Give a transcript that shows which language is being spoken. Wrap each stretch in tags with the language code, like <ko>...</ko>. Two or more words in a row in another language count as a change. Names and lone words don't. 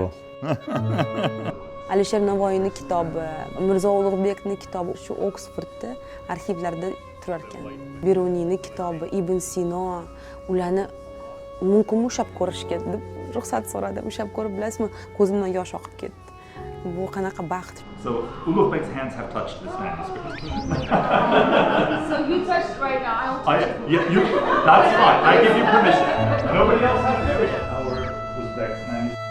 <uz>Alisher Navoiyning kitobi, Mirzo Ulug'bekning kitobi shu Oksfordda arxivlarda turar ekan. Beruniyning kitobi, Ibn Sino, ularni mumkin ushlab ko'rishga deb ruxsat so'radim. Ushlab ko'rib, bilasizmi, ko'zimdan yosh oqib ketdi. Bu qanaqa baxt.</uz> <en>So Ulug'bek's hands have touched this manuscript. So you touched right now. Yeah, you. That's fine. I give you permission. Nobody else has permission. Our Uzbek manuscript.</en>